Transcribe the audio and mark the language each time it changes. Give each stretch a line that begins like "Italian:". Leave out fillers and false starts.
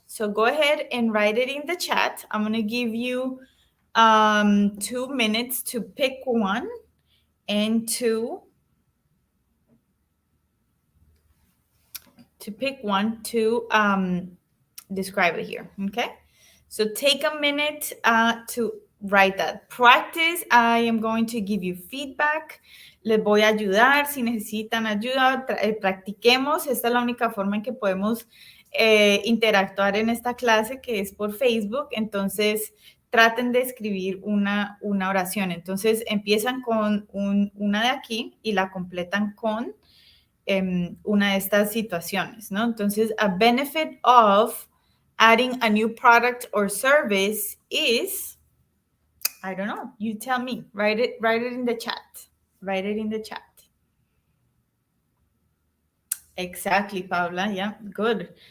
English: So go ahead and write it in the chat. I'm going to give you 2 minutes to pick one and to pick one to describe it here. Okay. So take a minute to write that. Practice. I am going to give you feedback.
Spanish: Les voy a ayudar. Si necesitan ayuda, practiquemos. Esta es la única forma en que podemos interactuar en esta clase, que es por Facebook. Entonces, traten de escribir una oración. Entonces, empiezan con una de aquí y la completan con una de estas situaciones, ¿no?
English: Entonces, a benefit of adding a new product or service is, I don't know, you tell me. Write it in the chat. Write it in the chat. Exactly, Paula. Yeah, good.